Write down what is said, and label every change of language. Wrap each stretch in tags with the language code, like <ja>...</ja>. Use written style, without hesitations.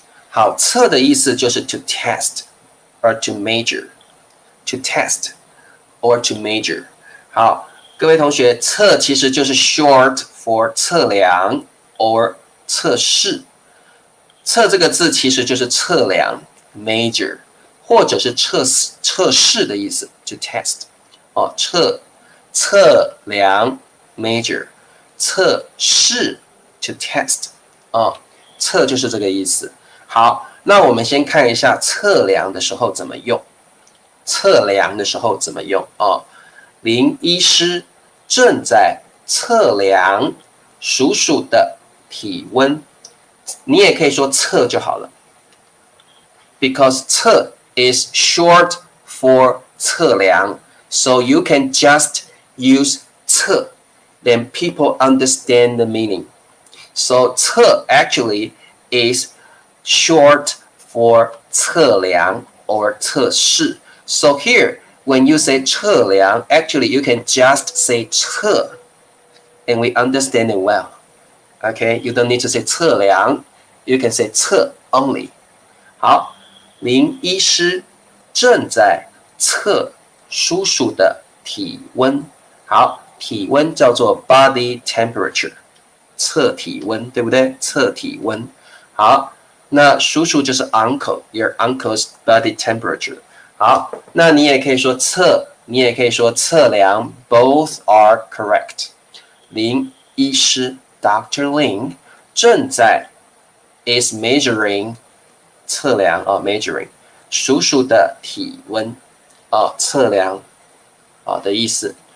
<zh>好，测的意思就是</zh> <en>to test or to measure，</en> <zh>to test or to measure。好，各位同学，测其实就是</zh> <en>short for</en> <zh>测量 or 测试。测这个字其实就是测量 measure， 或者是测试的意思 to test 哦，测量 measure， 测试 to test 哦，测就是这个意思。好，那我们先看一下测量的时候怎么用。测量的时候怎么用哦？林医师正在测量鼠鼠的体温。你也可以说测就好了</zh> <en>，because 测 is short for 测量，so you can just use 测 then people understand the meaning. So 测 actually is short for 测量 or 测试. So here, when you say 测量, actually you can just say 测 and we understand it well. Okay, you don't need to say 测量, you can say 测 only.</en> <zh>好，林医师正在测叔叔的体温。好，体温叫做 body temperature， 测体温，对不对？测体温。好，那叔叔就是 uncle，</zh> <en>your uncle's body temperature。</en> <zh>好，那你也可以说测，你也可以说测量 ，</zh> <en>both are correct。</en> <zh>林医师 Dr. Lin 正在 is measuring 测量measuring 叔叔的体温测量的意思。</zh>